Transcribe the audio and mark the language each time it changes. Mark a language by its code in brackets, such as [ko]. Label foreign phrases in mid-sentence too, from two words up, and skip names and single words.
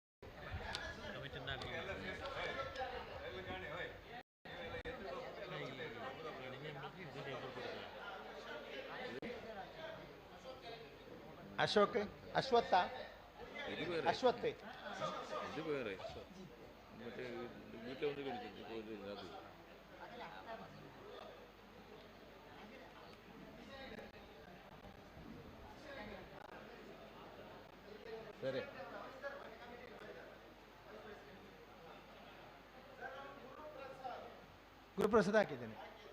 [kn] ಅಶೋಕ್, ಅಶ್ವತ್ಥ, [ml] ഇത് വേറെ. [kn] ಅಶ್ವತ್ಥೆ, [ml] ഇത് വേറെ. മറ്റേ വീട്ടിൽ വന്ന് കളിക്കും അത്. [kn] ಸರಿ. ಗುರುಪ್ರಸಾದ್ ಹಾಕಿದ್ದೇನೆ.